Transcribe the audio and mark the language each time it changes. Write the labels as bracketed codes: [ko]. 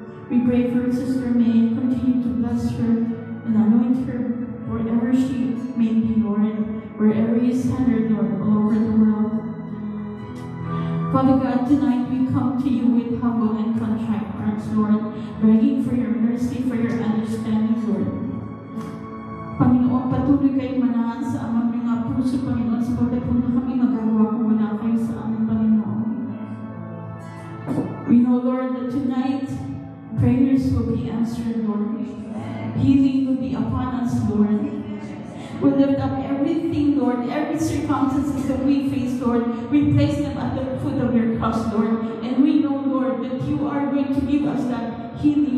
[en] We pray for Sister May, continue to bless her and anoint her wherever she may be, Lord. Wherever you send her, Lord, all over the world. Father God, tonight we come to you with humble and contrite hearts, Lord, begging for your mercy, for your understanding, Lord. [tl] Panginoon, patuloy kayo manahan sa aming mga puso, Panginoon, sapagkat kung na kami magagawa kung wala kayo sa aming Panginoon. [en] We know, Lord, that tonight prayers will be answered, Lord. Healing will be upon us, Lord. We lift up everything, Lord, every circumstances that we face, Lord. We place them at the foot of your cross, Lord. And we know, Lord, that you are going to give us that healing.